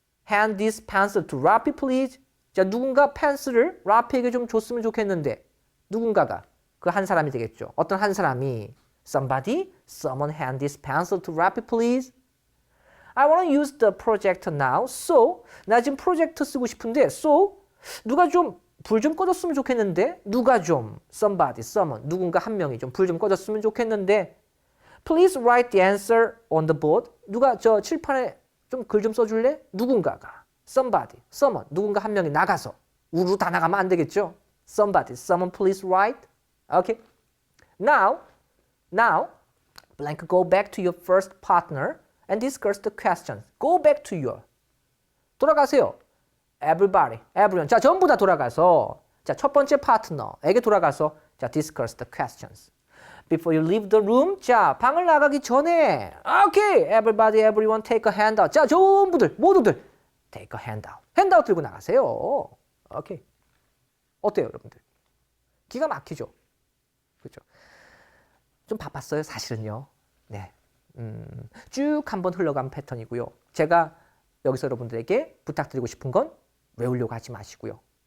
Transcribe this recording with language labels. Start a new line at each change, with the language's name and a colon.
English: Hand this pencil to Robbie, please.
Korean: 자, 누군가 펜슬을 라피에게 좀 줬으면 좋겠는데 누군가가 그 한 사람이 되겠죠. 어떤 한 사람이
English: someone hand this pencil to Robbie, please. I want to use the projector now. So,
Korean: 나 지금 프로젝터 쓰고 싶은데
English: so,
Korean: 누가 좀 불 좀 꺼줬으면 좋겠는데 누가 좀
English: someone,
Korean: 누군가 한 명이 좀 불 좀 꺼줬으면 좋겠는데
English: Please write the answer on the board.
Korean: 누가 저 칠판에 좀 글 좀 써줄래? 누군가가
English: someone,
Korean: 누군가 한 명이 나가서 우르르 다 나가면 안 되겠죠?
English: someone please write. Okay. Now, blank, go back to your first partner and discuss the questions. Go back to your.
Korean: 돌아가세요.
English: Everybody, everyone.
Korean: 자, 전부 다 돌아가서 자, 첫 번째 파트너에게 돌아가서 자,
English: discuss the questions. Before you leave the room,
Korean: 자, 방을 나가기 전에
English: Okay, everybody, everyone take a handout.
Korean: 자, 모두들
English: take a handout.
Korean: 핸드아웃 들고 나가세요. 오케이. 어때요, 여러분들? 기가 막히죠? 그렇죠? 좀 바빴어요, 사실은요. 네. 쭉 한번 흘러간 패턴이고요. 제가 여기서 여러분들에게 부탁드리고 싶은 건 외우려고 하지 마시고요.